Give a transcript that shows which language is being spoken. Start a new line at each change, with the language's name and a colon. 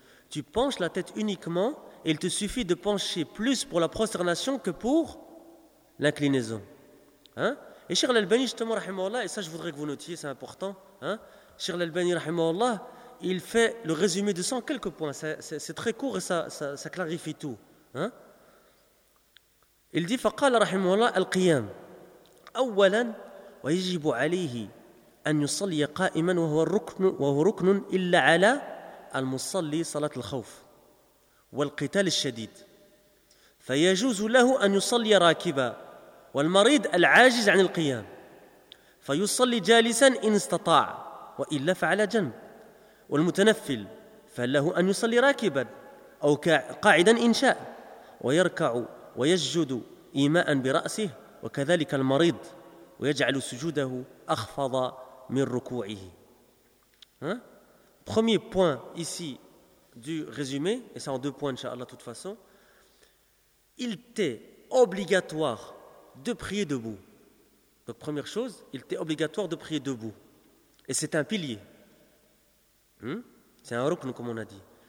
French: Tu penches la tête uniquement, et il te suffit de pencher plus pour la prosternation que pour l'inclinaison. Hein? Et Cheikh Al-Albani, justement, rahimahullah, et ça je voudrais que vous notiez, c'est important, hein? Cheikh Al-Albani, rahimahullah, il fait le résumé de ça en quelques points, c'est très court et ça clarifie tout. Hein? Il dit,
Arabic: فقال رحمه الله القيام أولا ويجب عليه أن يصلي قائما وهو ركن إلا على المصلي صلاة الخوف والقتال الشديد فيجوز له أن يصلي راكبا والمريض العاجز عن القيام فيصلي جالسا إن استطاع وإلا فعلى جنب والمتنفل فله أن يصلي راكبا أو قاعدا إن شاء ويركع ويسجد إيماء برأسه وكذلك المريض ويجعل سجوده أخفض من ركوعه.
French: Hein? Premier point ici du résumé, et ça en deux points inchallah de toute façon, il t'est obligatoire de prier debout. Donc première chose, il t'est obligatoire de prier debout. Et c'est un pilier. Hmm? C'est un rukn comme on a dit.